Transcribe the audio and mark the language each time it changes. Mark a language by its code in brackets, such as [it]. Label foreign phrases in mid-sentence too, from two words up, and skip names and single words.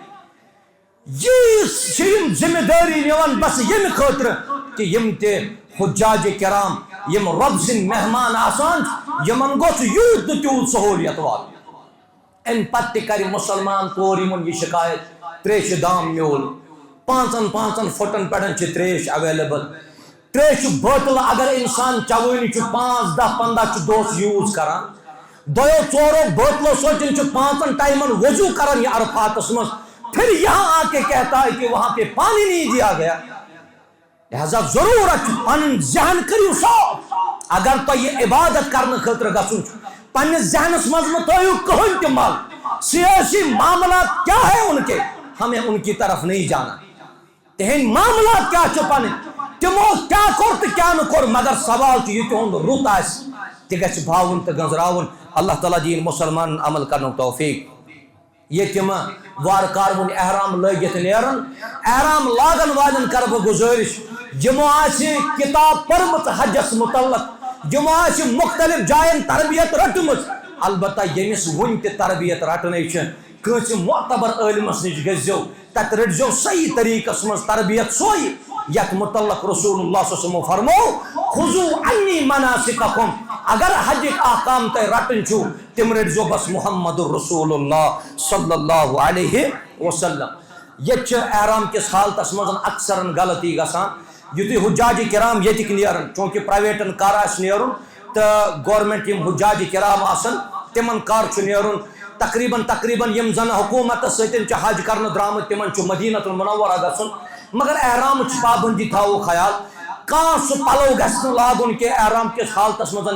[ks] یٖژ چھِ یِم ذمہ دٲری نِوان بس ییٚمہِ خٲطرٕ کہِ یِم تہِ حُجاجِ کِرام یِم رۄب سٕنٛدۍ مہمان آسان یِمن گوٚژھ یوٗت تہٕ تیوٗت سہوٗلیت واتُن امہِ پتہٕ تہِ کرِ مُسلمان کور یِمن یہِ شکایت تریشہِ دام میوٗل 5 فُٹن پٮ۪ٹھ چھِ تریش ایویلیبل تریشہِ بٲتلہٕ اگر انسان چوٲنی چھُ 5 10 15 چھُ دۄہس یوٗز کران 2-4 بٲتلو سۭتۍ چھُ 5 ٹایمن وضوٗ کران یہِ عرفاتس منٛز [ur] پھر یہاں آ کے کہتا ہے کہ وہاں پہ پانی نہیں دیا گیا [ks] لہذا ضرورت پن ذہن کریو صاف [ur] اگر تو یہ عبادت کرنے [ks] خاطر گژھُن پننس ذہنس منٛز مہ تھٲیِو کٕہٕنۍ تہِ مل [ur] سیاسی معاملات کیا ہے ان کے ہمیں ان کی طرف نہیں جانا [ks] تہنٛدۍ معاملات کیا چھِ پنٕنۍ تِمو کیا کوٚر تہٕ کیا نہٕ کوٚر مگر سوال چھُ یہِ تِہُنٛد رُت آسہِ تہِ گژھِ بھاوُن تہٕ گنٛزراوُن اللہ تعالیٰ دِیِن مُسلمانن عمل کرنُک توفیٖق یہ تِم وارٕ کارٕ وُنہِ احرام لٲگِتھ نیرن احرام لاگن والٮ۪ن کرٕ بہٕ گُزٲرِش یِمو آسہِ کِتاب پٔرمٕژ حجس مُتعلق یِمو آسہِ مختلف جاین تربیت رٔٹمٕژ البتہ ییٚمِس وُنہِ تہِ تربیت رٹنٕے چھِ کٲنٛسہِ معتبر عٲلمس نِش گٔژھۍزیو تتہِ رٔٹزیو صحیح طریٖقس منٛز تربیت سۄے یتھ مُتعلق [ar] رسول اللہ صلی اللہ علیہ وسلم [ks] فرموو [ar] خُذوٗ عنی مناسککم [ks] اگر حجٕکۍ احکام تۄہہِ رٹٕنۍ چھُو تِم رٔٹزیو بس محمد [ar] رسول اللہ صلی اللہ علیہ وسلم [ks] ییٚتہِ چھِ احرام کِس حالتس منٛز اکثرن غلطی گژھان یُتھُے حُجاجِ کِرام ییٚتِکۍ نیرن چوٗنٛکہِ پرایویٹن کر آسہِ نیرُن تہٕ گورمنٹ یِم حُجاجِ کِرام آسن تِمن کر چھُ نیرُن تقریٖبن یِم زن حکوٗمتس سۭتۍ چھِ حج کرنہٕ درٛامٕتۍ تِمن چھُ مدیٖنۃ المنورہ گژھُن مگر احرامٕچ پابندی تھاوو خیال کانٛہہ سُہ پلو گژھِ نہٕ لاگُن کینٛہہ احرام کِس حالتس منٛز